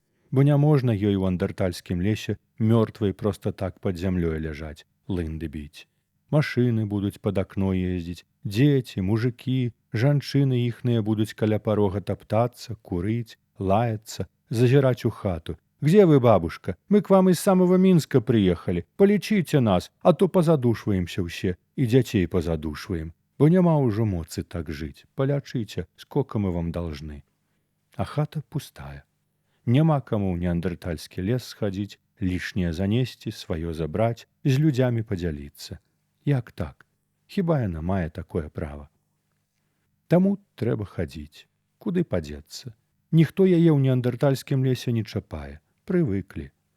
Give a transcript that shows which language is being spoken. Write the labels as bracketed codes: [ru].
[be] Бо няможна ёй у андэртальскім лесе мёртвай проста так пад зямлёй ляжаць, лынды біць. Машыны будуць пад акно ездзіць, дзеці, мужыкі, жанчыны іхныя будуць каля парога таптацца, курыць, лаяцца, зазіраць у хату. [ru] «Где вы, бабушка? Мы к вам из самого Минска приехали. Полечите нас, а то позадушваемся все, и дзяцей позадушваем. [be] Бо няма ўжо моцы так жыць. [ru] Полячыце, сколько мы вам должны». [be] А хата пустая. Няма каму ў неандэртальскі лес схадзіць, лішняе занесці, сваё забраць, з людзямі падзяліцца. Як так? Хіба яна мае такое права? Таму трэба хадзіць. Куды падзецца? Ніхто яе ў неандэртальскім лесе не чапае. Прывыклі.